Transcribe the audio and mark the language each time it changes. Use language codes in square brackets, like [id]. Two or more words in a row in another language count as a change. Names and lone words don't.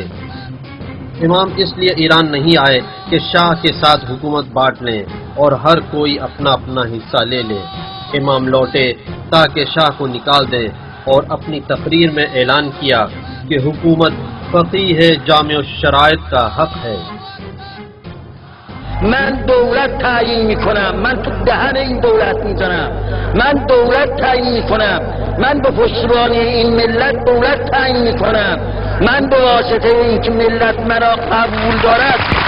[ur] امام اس لیے ایران نہیں آئے کہ شاہ کے ساتھ حکومت بانٹ لیں اور ہر کوئی اپنا اپنا حصہ لے لے۔ امام لوٹے تاکہ شاہ کو نکال دیں اور اپنی تقریر میں اعلان کیا کہ حکومت فقیہ جامع الشرائط کا حق ہے۔ [fa] من دولت تعیین میکنم، من تو دهن این دولت میزنم، من دولت تعیین میکنم، من به پشتیبانی این ملت دولت تعیین میکنم، من به واسطه این که ملت مرا قبول دارد